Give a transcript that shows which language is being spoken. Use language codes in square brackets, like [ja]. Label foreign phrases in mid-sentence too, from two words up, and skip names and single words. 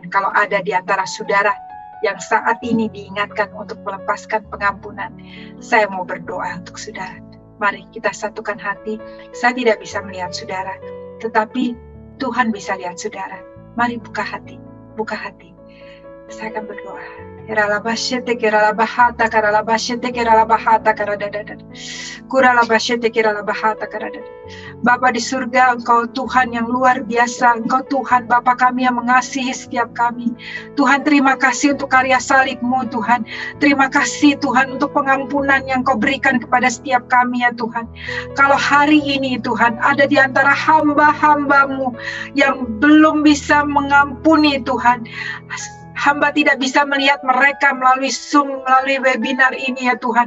[id] Kalau ada di antara saudara yang saat ini diingatkan untuk melepaskan pengampunan, saya mau berdoa untuk saudara. Mari kita satukan hati. Saya tidak bisa melihat saudara, tetapi Tuhan bisa lihat saudara. Mari buka hati, buka hati. Saya akan berdoa. Keralabashete keralabahata karalabashete keralabahata karadadada. Kuralabashete keralabahata karadada. Bapa di surga, Engkau Tuhan yang luar biasa. Engkau Tuhan Bapa kami yang mengasihi setiap kami. Tuhan, terima kasih untuk karya salib-Mu Tuhan. Terima kasih Tuhan untuk pengampunan yang Kau berikan kepada setiap kami ya Tuhan. Kalau hari ini Tuhan ada di antara hamba-hamba-Mu yang belum bisa mengampuni Tuhan, hamba tidak bisa melihat mereka melalui Zoom, melalui webinar ini ya Tuhan.